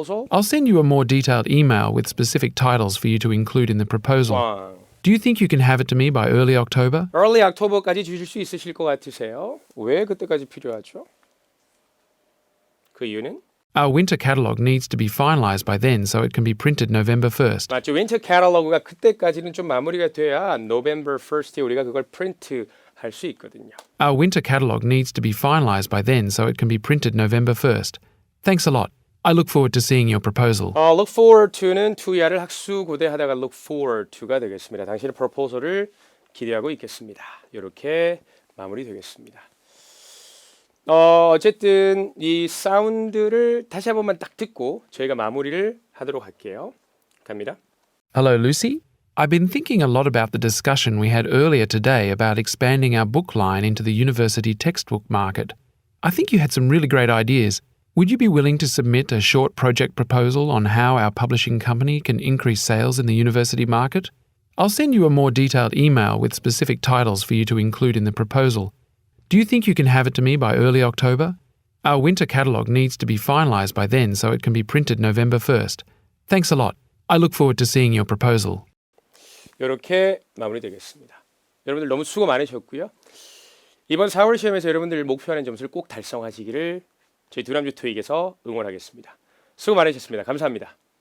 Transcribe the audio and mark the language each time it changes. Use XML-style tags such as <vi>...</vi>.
<en>I'll send you a more detailed email with specific titles for you to include in the proposal. Do you think you can have it to me by early October? Early October</en> <ko>까지 주실 수 있으실 것 같으세요? 왜 그때까지 필요하죠? 그 이유는?</ko> <en>Our winter catalogue needs to be finalised by then so it can be printed November 1st.</en> <ko>맞죠. 윈터 캐탈로그가 그때까지는 좀 마무리가 돼야</ko> <en>November 1st</en> <ko>에 우리가 그걸 프린트 할 수 있거든요.</ko> <en>Our winter catalogue needs to be finalised by then so it can be printed November 1st. Thanks a lot. I look forward to seeing your proposal. Look forward to</en> <ko>는 to야를 학수고대하다가</ko> <en>look forward to</en> <ko>가 되겠습니다. 당신의 proposal을 기대하고 있겠습니다. 이렇게 마무리되겠습니다. 어쨌든 이 사운드를 다시 한 번만 딱 듣고 저희가 마무리를 하도록 할게요. 갑니다.</ko> <en>Hello, Lucy. I've been thinking a lot about the discussion we had earlier today about expanding our book line into the university textbook market. I think you had some really great ideas. Would you be willing to submit a short project proposal on how our publishing company can increase sales in the university market? I'll send you a more detailed email with specific titles for you to include in the proposal. Do you think you can have it to me by early October? Our winter catalogue needs to be finalised by then so it can be printed November 1st. Thanks a lot. I look forward to seeing your proposal.</en> <ko>이렇게 마무리되겠습니다. 여러분들 너무 수고 많으셨고요. 이번 4월 시험에서 여러분들 목표하는 점수를 꼭 달성하시기를 저희 두남주 토익에서 응원하겠습니다. 수고 많으셨습니다. 감사합니다.</ko>